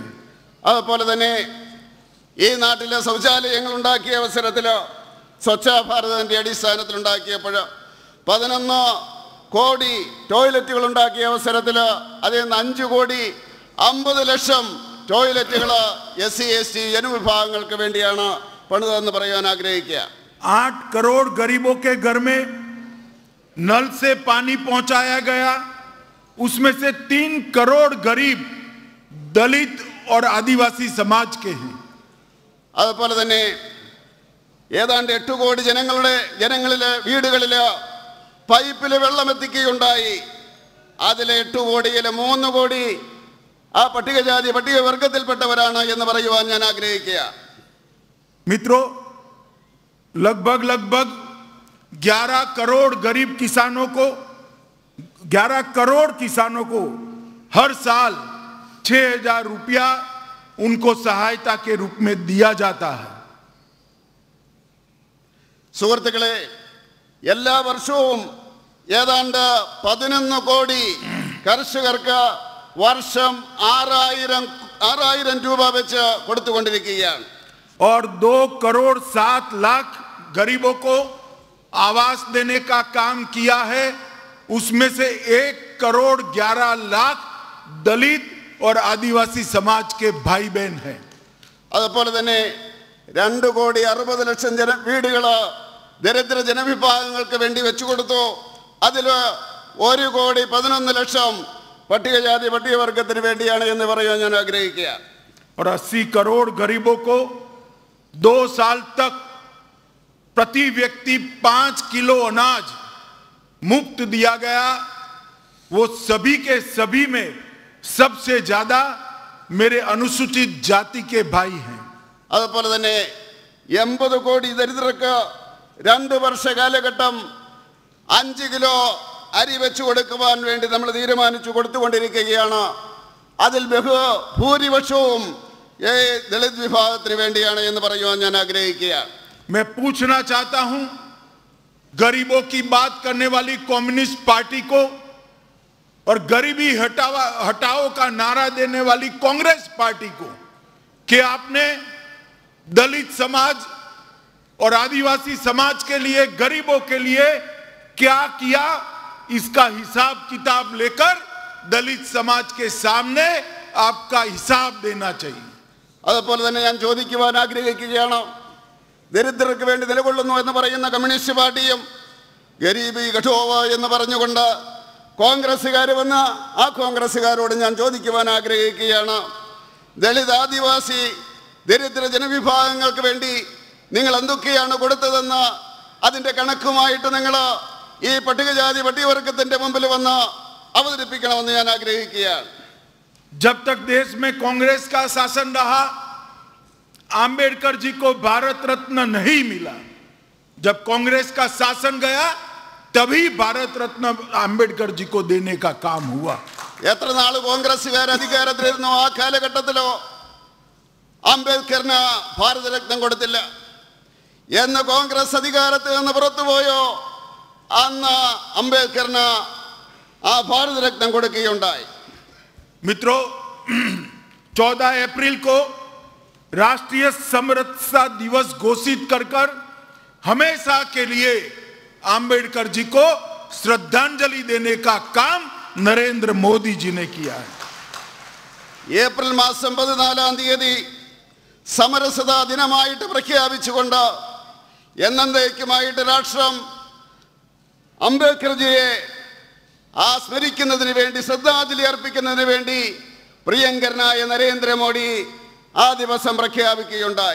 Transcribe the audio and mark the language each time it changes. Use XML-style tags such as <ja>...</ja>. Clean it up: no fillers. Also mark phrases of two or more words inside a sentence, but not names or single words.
<ml>അതുപോലെ തന്നെ ഈ നാട്ടിലെ ശൗചാലയങ്ങൾ ഉണ്ടാക്കിയ അവസരത്തിൽ സ്വച്ഛ ഭാരതിന്റെ അടിസ്ഥാനത്തിൽ ഉണ്ടാക്കിയപ്പോൾ 11 കോടി ടോയ്ലറ്റുകൾ ഉണ്ടാക്കിയ അവസരത്തിൽ അതിൽ 5 കോടി 50 ലക്ഷം ടോയ്ലറ്റുകൾ SC ST ജനവിഭാഗങ്ങൾക്ക് വേണ്ടിയാണ് പണിതതെന്ന് പറയാൻ ആഗ്രഹിക്കുക.</ml> <hi>8 करोड़ गरीबों के घर में नल से पानी पहुंचाया गया. उसमें से 3 करोड़ गरीब दलित और आदिवासी समाज के हैं.</hi> <ml>അതുപോലെ തന്നെ ഏതാണ്ട് 8 കോടി ജനങ്ങളിലെ വീടുകളിൽ പൈപ്പിൽ വെള്ളം എത്തിക്കുകയുണ്ടായി. അതിലെ 8 കോടിയിൽ 3 കോടി ആ പട്ടികജാതി പട്ടികവർഗത്തിൽപ്പെട്ടവരാണ് എന്ന് പറയുവാൻ ഞാൻ ആഗ്രഹിക്കുക.</ml> <hi>मित्रों, लगभग 11 करोड़ गरीब किसानों को 11 करोड़ किसानों को हर साल 6,000 रुपया उनको सहायता के रूप में दिया जाता है.</hi> <ml>സുഹൃത്തുക്കളെ, എല്ലാ വർഷവും ഏതാണ്ട് 11 കോടി കർഷകർക്ക് വർഷം 6,000 രൂപ വെച്ച് കൊടുത്തുകൊണ്ടിരിക്കുകയാണ്.</ml> <hi>और 2 करोड़ 7 लाख गरीबों को आवास देने का काम किया है. उसमें से 1 करोड़ 11 लाख दलित और आदिवासी समाज के भाई बहन हैं.</hi> <ml>അതുപോലെ തന്നെ 2 കോടി 60 ലക്ഷം വീടുകൾ ദരിദ്ര ജനവിഭാഗങ്ങൾക്ക് വേണ്ടി വെച്ചുകൊടുത്തു. അതിൽ 1 കോടി 11 ലക്ഷം പട്ടികജാതി പട്ടികവർഗത്തിന് വേണ്ടിയാണ് എന്ന് പറയാൻ ഞാൻ ആഗ്രഹിക്കുക.</ml> <hi>और 80 करोड़ गरीबों को 2 साल तक प्रति व्यक्ति 5 किलो अनाज मुफ्त दिया गया. वो सभी के सभी में सबसे ज्यादा मेरे अनुसूचित जाति के भाई हैं.</hi> <ml>അതുപോലെ തന്നെ 80 കോടി ദരിദ്രർക്ക് 2 വർഷ കാലഘട്ടം 5 കിലോ അരി വെച്ചു കൊടുക്കുവാൻ വേണ്ടി നമ്മൾ തീരുമാനിച്ചു കൊടുത്തുകൊണ്ടിരിക്കുകയാണ്. അതിൽ ഭൂരിപക്ഷവും ദളിത് വിഭാഗത്തിന് വേണ്ടിയാണ് എന്ന് പറയുവാൻ ഞാൻ ആഗ്രഹിക്കുക.</ml> <hi>मैं पूछना चाहता हूं गरीबों की बात करने वाली कम्युनिस्ट पार्टी को और गरीबी हटाओ का नारा देने वाली कांग्रेस पार्टी को कि आपने दलित समाज और आदिवासी समाज के लिए गरीबों के लिए क्या किया, इसका हिसाब किताब लेकर दलित समाज के सामने आपका हिसाब देना चाहिए.</hi> <ml>അതുപോലെ തന്നെ ഞാൻ ചോദിക്കുവാൻ ആഗ്രഹിക്കുകയാണ്, ദരിദ്രർക്ക് വേണ്ടി നിലകൊള്ളുന്നു എന്ന് പറയുന്ന കമ്മ്യൂണിസ്റ്റ് പാർട്ടിയും</ml> <hi>गरीबी हटाओ</hi> <ml>എന്ന് പറഞ്ഞുകൊണ്ട് കോൺഗ്രസ്സുകാർ വന്ന് ആ കോൺഗ്രസ്സുകാരോട് ഞാൻ ചോദിക്കുവാൻ ആഗ്രഹിക്കുകയാണ്, ദളിത് ആദിവാസി ദരിദ്ര ജനവിഭാഗങ്ങൾക്ക് വേണ്ടി നിങ്ങൾ എന്തൊക്കെയാണ് കൊടുത്തതെന്ന് അതിൻ്റെ കണക്കുമായിട്ട് നിങ്ങൾ ഈ പട്ടികജാതി പട്ടികവർഗത്തിന്റെ മുമ്പിൽ വന്ന് അവതരിപ്പിക്കണമെന്ന് ഞാൻ ആഗ്രഹിക്കുകയാണ്.</ml> <hi>जब तक देश में कांग्रेस का शासन रहा आंबेडकर जी को भारत रत्न नहीं मिला. जब कांग्रेस का शासन गया तभी भारत रत्न आंबेडकर जी को देने का काम हुआ.</hi> <ml>എത്ര നാൾ കോൺഗ്രസ്സുകാർ അധികാരത്തിലിരുന്നോ ആ കാലഘട്ടത്തിലോ അംബേദ്കറിന് ഭാരതരത്നം കൊടുത്തില്ല. എന്ന് കോൺഗ്രസ് അധികാരത്തിൽ നിന്ന് പുറത്തുപോയോ അന്ന് അംബേദ്കറിന് ആ ഭാരതരത്നം കൊടുക്കുകയുണ്ടായി.</ml> <hi>मित्रों, 14 अप्रैल को राष्ट्रीय समरसता दिवस घोषित कर हमेशा के लिए आंबेडकर जी को श्रद्धांजलि देने का काम नरेंद्र मोदी जी ने किया है.</hi> <ml>ഏപ്രിൽ മാസം 14-ാം തീയതി സമരസതാ ദിനമായിട്ട് പ്രഖ്യാപിച്ചുകൊണ്ട് എന്നേക്കുമായിട്ട് രാഷ്ട്രം അംബേദ്കർജിയെ ആ സ്മരിക്കുന്നതിന് വേണ്ടി ശ്രദ്ധാഞ്ജലി അർപ്പിക്കുന്നതിന് വേണ്ടി പ്രിയങ്കരനായ നരേന്ദ്രമോദി ആ ദിവസം പ്രഖ്യാപിക്കുകയുണ്ടായി.</ml>